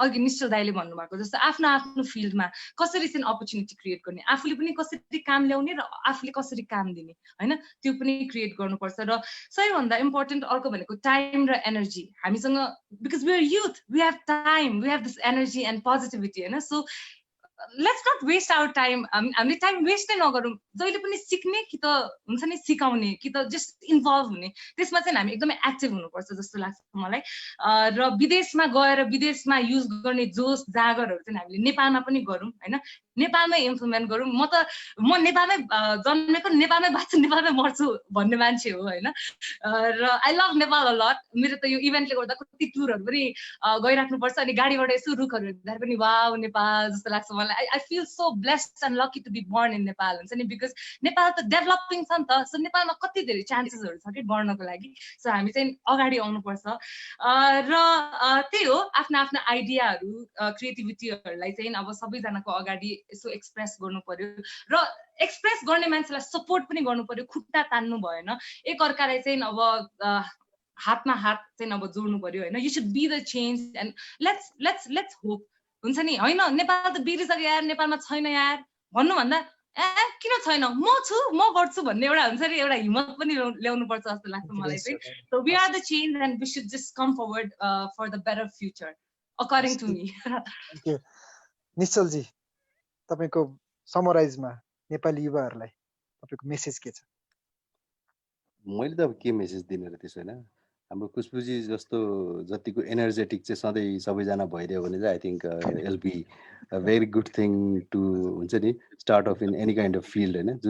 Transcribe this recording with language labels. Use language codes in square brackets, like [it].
[ne] अघि निश्चल दाइले भन्नुभएको जस्तो आफ्नो आफ्नो फिल्डमा कसरी चाहिँ अपर्च्युनिटी क्रिएट गर्ने, आफूले पनि कसरी काम ल्याउने र आफूले कसरी काम दिने होइन, त्यो पनि क्रिएट गर्नुपर्छ। र सबैभन्दा इम्पोर्टेन्ट अर्को भनेको टाइम र एनर्जी। हामीसँग [en] because we are youth, we have time, we have this energy and positivity [ne] होइन। [en] So let's not waste our time. [ne] हामीले टाइम वेस्ट नै नगरौँ, जहिले पनि सिक्ने कि त हुन्छ नि सिकाउने कि त जस्ट इन्भल्भ हुने, त्यसमा चाहिँ हामी एकदमै एक्टिभ हुनुपर्छ जस्तो लाग्छ मलाई। र विदेशमा गएर विदेशमा युज गर्ने जोस जागरहरू चाहिँ हामीले नेपालमा पनि गरौँ होइन, नेपालमै इम्प्लिमेन्ट गरौँ। म नेपालमै जन्मेको, नेपालमै बाँच्छु, नेपालमै मर्छु भन्ने मान्छे हो होइन। र [en] I love Nepal a lot. [ne] मेरो त यो इभेन्टले गर्दा कति टुरहरू पनि गइराख्नुपर्छ, अनि गाडीबाट यसो रुखहरू हेर्दा पनि वाउ नेपाल जस्तो लाग्छ मलाई। [en] I feel so blessed and lucky to be born in Nepal [ne] हुन्छ नि, बिकज नेपाल त डेभलपिङ छ नि त। सो नेपालमा कति धेरै चान्सेसहरू छ कि बढ्नको लागि। सो हामी चाहिँ अगाडि आउनुपर्छ। र त्यही हो, आफ्नो आफ्नो आइडियाहरू क्रिएटिभिटीहरूलाई चाहिँ अब सबैजनाको अगाडि यसो एक्सप्रेस गर्नु पर्यो, र एक्सप्रेस गर्ने मान्छेलाई सपोर्ट पनि गर्नु पर्यो, खुट्टा तान्नु भएन, एकअर्कालाई चाहिँ अब हातमा हात चाहिँ अब जोड्नु पर्यो होइन। [en] you should be the change and let's hope [ne] हुन्छ नि होइन। नेपाल त बिग्रिसक्यो यार, नेपालमा छैन यार भन्नुभन्दा किन छैन, म छु, म गर्छु भन्ने एउटा हुन्छ नि, एउटा हिम्मत पनि ल्याउनु पर्छ जस्तो लाग्छ मलाई चाहिँ। [en] So we are the change and we should just come forward for the better future according to me. Thank you. [ne] Nishchal ji, तपाईँको समराइजमा नेपाली युवाहरूलाई तपाईँको मेसेज के छ? मैले त अब के मेसेज दिने र त्यसो होइन, हाम्रो खुसबुजी जस्तो जतिको एनर्जेटिक चाहिँ सधैँ सबैजना भइदियो भने चाहिँ [en] I think it'll be a very good thing to [ne] हुन्छ नि [en] start of in any kind of field [ne] होइन।